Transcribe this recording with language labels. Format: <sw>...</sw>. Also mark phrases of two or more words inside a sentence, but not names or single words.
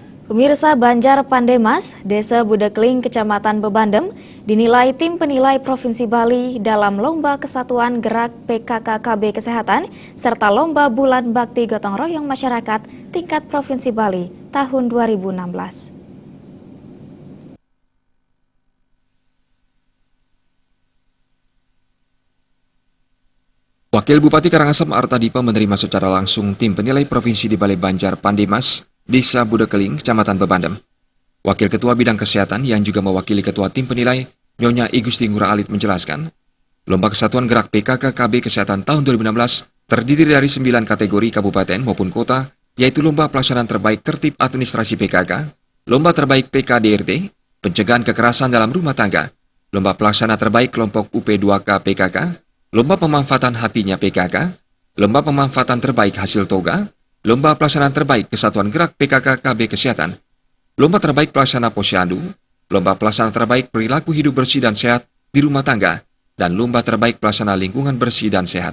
<id>Pemirsa, Banjar Pandemas, Desa Budakling, Kecamatan Bebandem, dinilai tim penilai Provinsi Bali dalam Lomba Kesatuan Gerak PKKKB Kesehatan serta Lomba Bulan Bakti Gotong Royong Masyarakat tingkat Provinsi Bali tahun 2016. Wakil Bupati Karangasem Artadipa menerima secara langsung tim penilai provinsi di Balai Banjar Pandemas, Desa Budakling, Kecamatan Bebandem. Wakil Ketua Bidang Kesehatan yang juga mewakili Ketua Tim Penilai, Nyonya Igusti Ngurah Alit menjelaskan, Lomba Kesatuan Gerak PKKKB Kesehatan tahun 2016 terdiri dari 9 kategori kabupaten maupun kota, yaitu Lomba Pelaksanaan Terbaik Tertib Administrasi PKK, Lomba Terbaik PKDRT, Pencegahan Kekerasan dalam Rumah Tangga, Lomba Pelaksana Terbaik Kelompok UP2K PKK, Lomba Pemanfaatan Hatinya PKK, Lomba Pemanfaatan Terbaik Hasil Toga, Lomba Pelaksanaan Terbaik Kesatuan Gerak PKKKB Kesehatan, Lomba Terbaik Pelaksana Posyandu, Lomba Pelaksana Terbaik Perilaku Hidup Bersih dan Sehat di Rumah Tangga, dan Lomba Terbaik Pelaksana Lingkungan Bersih dan Sehat.</id>